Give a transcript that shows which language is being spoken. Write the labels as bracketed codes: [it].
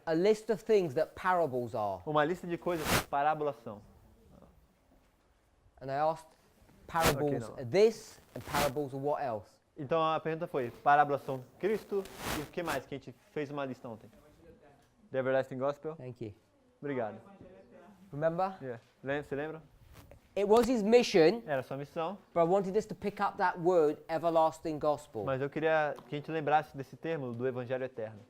[en] a list of things that parables are. [pt] uma lista de coisas que parábolas são. [en] And I asked, parables Okay, no. are this, and parables are what else? [pt] Então a pergunta foi, parábolas são Cristo e o que mais que a gente fez uma lista ontem? [en] The Everlasting Gospel. Thank you. [pt] Obrigado. [en] Remember? [pt] Yeah. Você lembra? [en] It was his mission, [pt] Era sua missão, [en] but I wanted us to pick up that word, everlasting gospel. [pt] mas eu queria que a gente lembrasse desse termo do Evangelho Eterno.